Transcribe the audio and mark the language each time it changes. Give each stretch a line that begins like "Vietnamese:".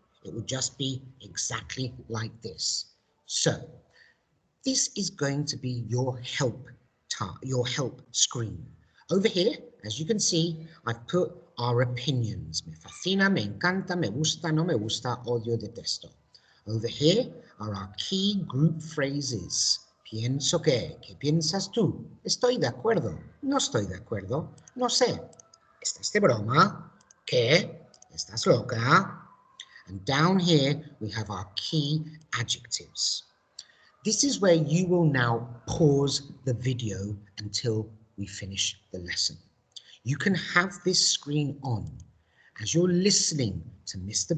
English: It will just be exactly like this. So this is going to be your help screen. Over here, as you can see, I've put our opinions.
Spanish: Me fascina, me encanta, me gusta, no me gusta, odio, detesto.
English: Over here are our key group phrases.
Spanish: Pienso que, ¿qué piensas tú? Estoy de acuerdo, no estoy de acuerdo, no sé. ¿Estás de broma? ¿Qué? ¿Estás loca?
English: And down here we have our key adjectives. This is where you will now pause the video until we finish the lesson. You can have this screen on. As you're listening to Mr.